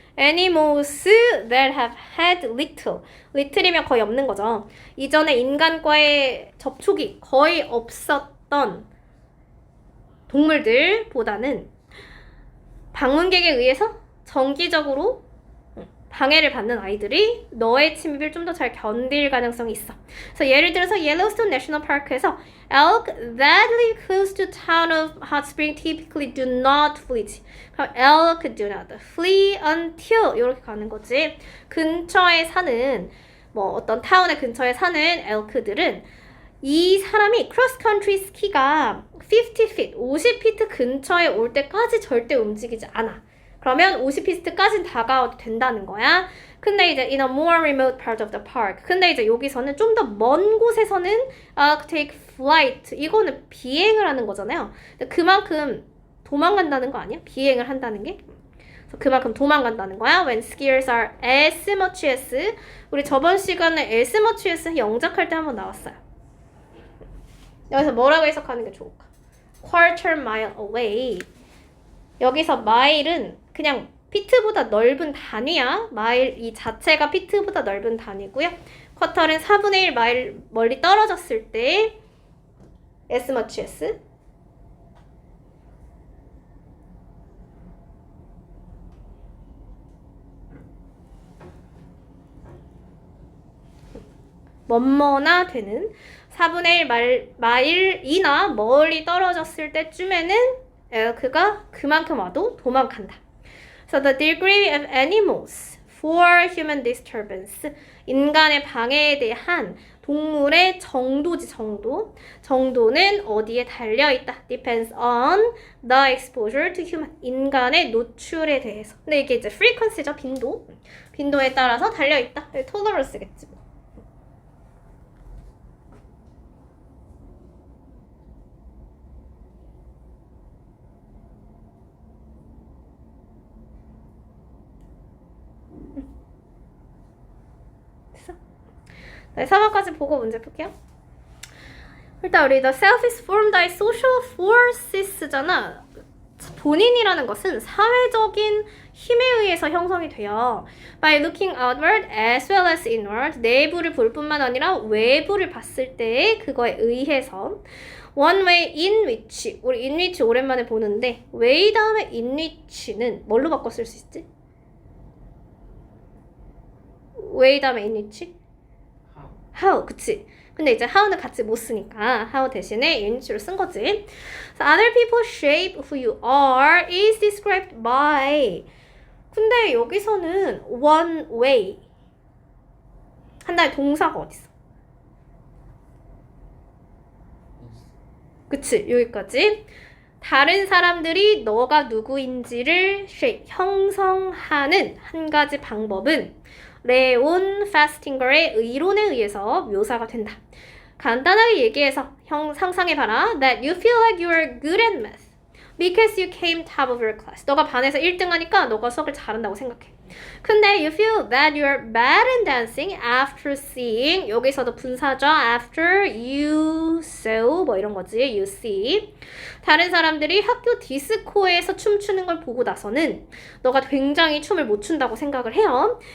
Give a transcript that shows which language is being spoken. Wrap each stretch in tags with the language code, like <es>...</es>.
<en>Animals that have had little.</en> <ko>little이면 거의 없는 거죠. 이전에 인간과의 접촉이 거의 없었던 동물들보다는 방문객에 의해서 정기적으로 방해를 받는 아이들이 너의 침입을 좀 더 잘 견딜 가능성이 있어. 그래서 예를 들어서</ko> <en>Yellowstone National Park에서 elk that live close to town of Hot Spring typically do not flee. 그럼 elk do not flee until</en> <ko>이렇게 가는 거지. 근처에 사는 어떤 타운의 근처에 사는 elk들은 이 사람이 크로스컨트리 스키가 50feet, 50피트 근처에 올 때까지 절대 움직이지 않아. 그러면 50피트까지는 다가와도 된다는 거야. 근데 이제</ko> <en>in a more remote part of the park.</en> <ko>근데 이제 여기서는 좀 더 먼 곳에서는</ko> <en>take flight.</en> <ko>이거는 비행을 하는 거잖아요. 그만큼 도망간다는 거 아니야? 비행을 한다는 게. 그만큼 도망간다는 거야.</ko> <en>When skiers are as much as.</en> <ko>우리 저번 시간에 as much as 영작할 때 한번 나왔어요. 여기서 뭐라고 해석하는 게 좋을까?</ko> <en>quarter mile away.</en> <ko>여기서 마일은 그냥 피트보다 넓은 단위야. 마일 이 자체가 피트보다 넓은 단위고요. 쿼터는 4분의 1 마일 멀리 떨어졌을 때 as much as. 뭐뭐나 되는 4분의 1 마일이나 멀리 떨어졌을 때쯤에는 그가 그만큼 와도 도망간다.</ko> <en>So the degree of animals for human disturbance.</en> <ko>인간의 방해에 대한 동물의 정도지, 정도. 정도는 어디에 달려있다.</ko> <en>Depends on the exposure to human.</en> <ko>인간의 노출에 대해서. 근데 이게 이제 frequency죠, 빈도. 빈도에 따라서 달려있다. tolerance겠지 뭐. 네, 3번까지 보고 문제 풀게요. 일단 우리</ko> <en>the self is formed by social forces잖아.</en> <ko>본인이라는 것은 사회적인 힘에 의해서 형성이 돼요.</ko> <en>By looking outward as well as inward.</en> <ko>내부를 볼 뿐만 아니라 외부를 봤을 때 그거에 의해서</ko> <en>one way in which.</en> <ko>우리 in which 오랜만에 보는데 way 다음에 in which는 뭘로 바꿔 쓸 수 있지? way 다음에 in which? how, 그치? 근데 이제 how는 같이 못 쓰니까 how 대신에 unit로 쓴 거지.</ko> <en>So other people shape who you are is described by.</en> <ko>근데 여기서는 one way 한 다음에 동사가 어딨어? 그치? 여기까지. 다른 사람들이 너가 누구인지를 shape, 형성하는 한 가지 방법은 레온 파스팅거의 의론에 의해서 묘사가 된다. 간단하게 얘기해서 상상해봐라.</ko> <en>That you feel like you are good at math. because you came top of your class.</en> <ko>너가 반에서 1등 하니까 너가 수학을 잘한다고 생각해.</ko> <en>근데 you feel that you're bad in dancing after seeing</en> <ko>여기서도 분사죠.</ko> <en>after you saw</en> <ko>뭐 이런 거지.</ko> <en>you see</en> <ko>다른 사람들이 학교 디스코에서 춤추는 걸 보고 나서는 너가 굉장히 춤을 못 춘다고 생각을 해요.</ko>